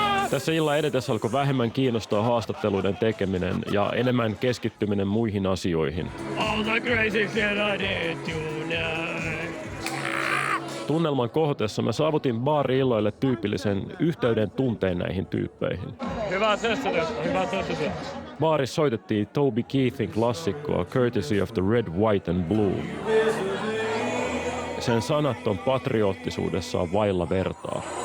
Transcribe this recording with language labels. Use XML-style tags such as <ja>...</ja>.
<fi>Tässä illan edetessä alkoi vähemmän kiinnostaa haastatteluiden tekeminen ja enemmän keskittyminen muihin asioihin.</fi> <en>All the crazy shit I did tonight.</en> <fi>Tunnelman kohotessa mä saavutin baari-illoille tyypillisen yhteyden tunteen näihin tyyppeihin. Hyvä testatystä. Baarissa soitettiin Toby Keithin klassikkoa Courtesy of the Red, White and Blue. Sen sanat on patriottisuudessaan vailla vertaa.</fi>